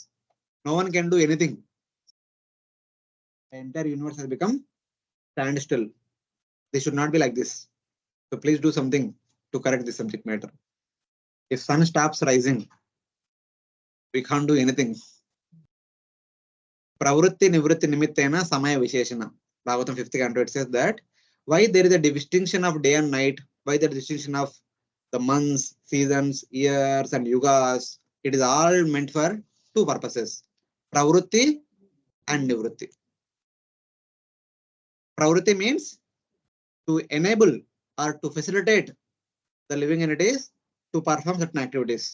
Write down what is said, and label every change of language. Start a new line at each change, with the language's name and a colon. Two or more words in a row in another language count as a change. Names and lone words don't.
English: No one can do anything. The entire universe has become standstill. They should not be like this. So please do something to correct this subject matter. If sun stops rising, we can't do anything.
Sanskrit: Pravrutti nivrutti nimittena samaya visheshana.
English: Bhagavatam 5th canto, it says that why there is a distinction of day and night, why the distinction of the months, seasons, years, and yugas. It is all meant for two purposes: pravrutti and nivrutti. Pravrutti means to enable or to facilitate the living entities to perform certain activities.